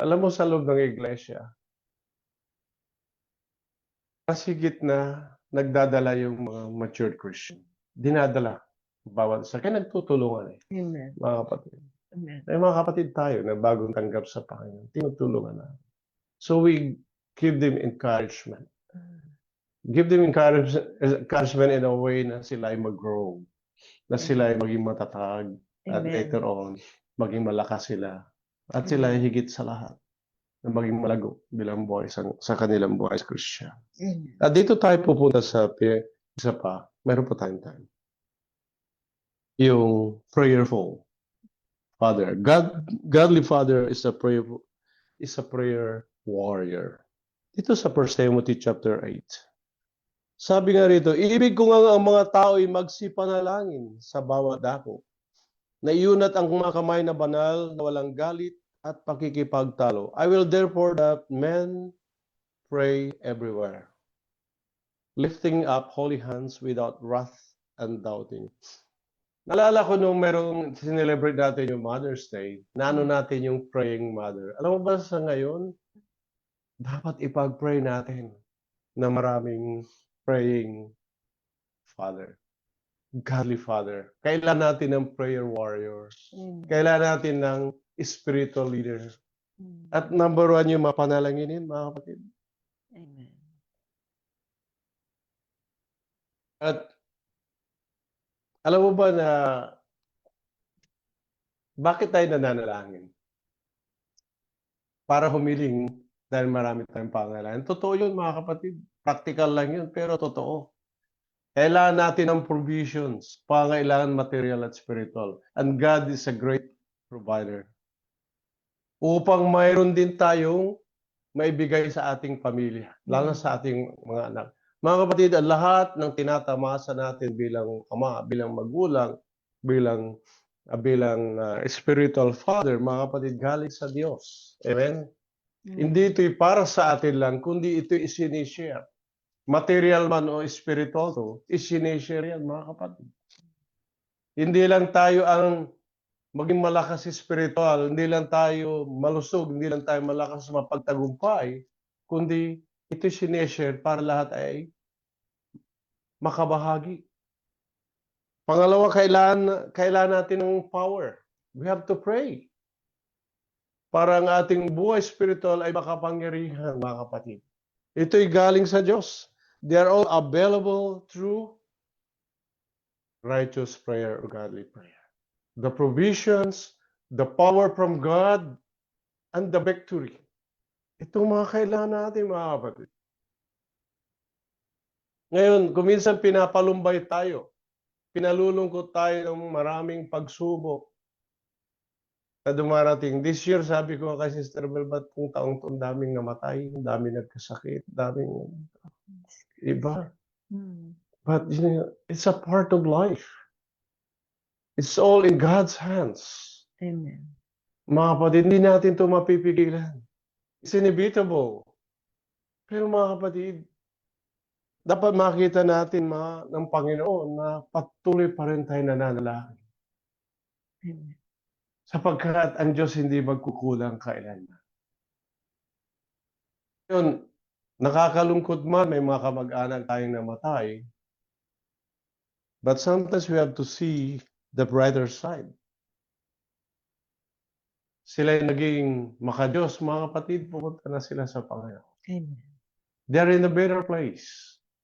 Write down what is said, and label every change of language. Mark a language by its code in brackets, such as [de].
[tl] Alam mo, sa loob ng iglesia, masigit na nagdadala yung mga matured Christian. Dinadala. Bawat isa. Kaya nagtutulungan Amen. mga kapatid. Amen. May mga kapatid tayo na bagong tanggap sa Panginoon. Tinutulungan na. [en] So we give them encouragement. Give them encouragement in a way [tl] na sila ay mag-grow. Na sila ay maging matatag. At later on, maging malakas sila. At sila ay higit sa lahat na maging malago bilang buhay sa kanilang buhay [en] as Christian. [tl] At dito tayo pupunta sa isa pa. Meron po tayong time. Yung prayerful father. [en] Godly father is a prayer warrior. [tl] Dito sa 1 Timothy chapter 8. Sabi nga rito, ibig ko nga ang mga tao ay magsipanalangin sa bawat dako. Na iunat ang mga kamay na banal na walang galit at pakikipagtalo. [en] I will therefore that men pray everywhere, lifting up holy hands without wrath and doubting. [tl] Naalala ko nung merong sinelebrate natin yung Mother's Day, naano natin yung praying mother. Alam mo ba sa ngayon, dapat ipag-pray natin na maraming praying father, godly father. Kailan natin ng prayer warriors. Kailan natin ng spiritual leader. At number 1 yung mapanalanginin, mga kapatid. Amen. At alam mo ba na bakit tayo nananalangin? Para humiling dahil marami tayong pangangailangan. Totoo yun, mga kapatid. Practical lang yun, pero totoo. Kailangan natin ng provisions, pangangailangan material at spiritual. [en] And God is a great provider. [tl] Upang mayroon din tayong maibigay sa ating pamilya, lalo sa ating mga anak. Mga kapatid, ang lahat ng tinatamasa natin bilang ama, bilang magulang, bilang bilang spiritual father, mga kapatid, galing sa Diyos. Amen? Hindi ito'y para sa atin lang, kundi ito'y isinishare. Material man o spiritual to, isinishare yan, mga kapatid. Hindi lang tayo ang maging malakas spiritual, hindi lang tayo malusog, hindi lang tayo malakas mapagtagumpay, kundi ito'y sinishare para lahat ay makabahagi. Pangalawa, kailangan natin ng power. [en] We have to pray. [tl] Para ang ating buhay spiritual ay makapangyarihan, mga kapatid. Ito'y galing sa Diyos. [en] They are all available through righteous prayer or godly prayer. The provisions, the power from God, and the victory. [tl] Itong mga kailangan natin, mga kapatid. Ngayon, kuminsan pinapalumbay tayo. Pinalulungkot tayo ng maraming pagsubok na dumarating. [en] This year, [tl] sabi ko kay Sister Mel, ba't kung taong-taong daming namatay, daming nagkasakit, daming iba. [en] But you know, it's a part of life. It's all in God's hands. Amen. [tl] Mga kapatid, hindi natin ito mapipigilan. [en] It's inevitable. [tl] Pero mga kapatid, dapat makita natin ng Panginoon na patuloy pa rin tayo nananalangin. Amen. Sapagkat ang Diyos hindi magkukulang kailanman. Yun, nakakalungkot man, may mga kamag-anak tayong namatay. [en] But sometimes we have to see the brighter side. [tl] Sila naging makadiyos, mga kapatid, pupunta na sila sa Panginoon. Amen. [en] They're in a better place.